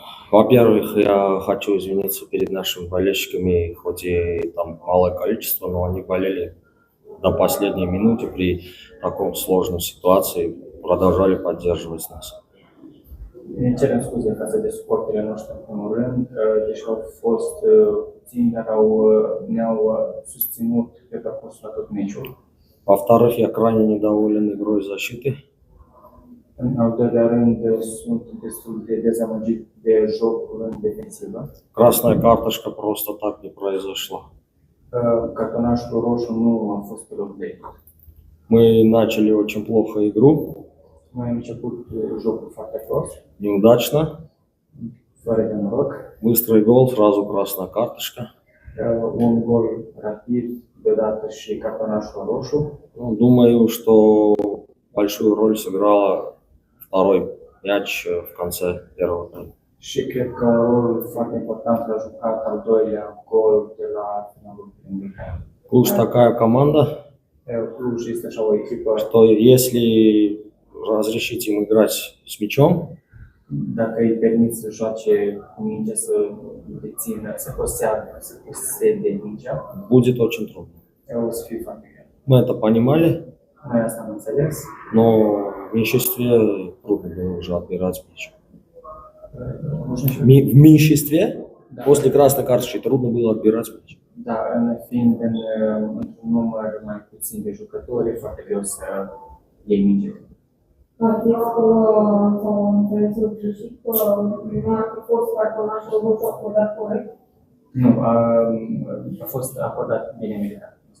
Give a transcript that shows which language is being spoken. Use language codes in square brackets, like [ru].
[ru] Во-первых, я хочу извиниться перед нашими болельщиками, хоть и там малое количество, но они болели до последней минуты при такой sложной ситуации, продолжали поддерживать нас. [ro] Ne cerem scuze față de suporterii noștri în primul rând, deși au fost puțini, dar ne-au susținut pe parcursul la tot meciul. [ru] Во-вторых, я крайне недоволен игрой защиты. [ro] În al doilea rând, sunt destul de dezamăgit de jocul în defensivă. [ru] Красная карточка просто так не произошла. [ro] Cartonașul roșu nu a fost pe loc de. [ru] Мы начали очень плохо игру, [ro] Noi am început jocul foarte prost, [ru] неудачно. [ro] fără de noroc. [ru] Быстрый гол, сразу красная карточка. [ro] Un gol rapid, deodată și cartonașul roșu. [ru] Ну, думаю, что большую роль сыграла второй мяч в конце первого тайма. [ro] Și cred că un rol foarte important l-a jucat al doilea gol de la finalul primului. [ru] Cluj такая команда, [ro] Cluj este așa o echipă, [ru] что если разрешить им играть с мячом, [ro] dacă îi permit să joace cu mingea, să dețină, să posede mingea, [ru] будет очень трудно. [ro] o să fie foarte greu. [ru] Мы это понимали, [ro] Noi asta am înțeles. [ru] но в меньшинстве трудно было уже отбирать мяч. В меньшинстве после красной карточки трудно было отбирать мяч. [ro] Da, fiind într-un număr mai puțin de jucători, e foarte greu să iei minge. Ați zis că s-au înțeles greșit, că nu ar fi fost cartonașul roșu acordat corect? Nu, a fost acordat bine meritat.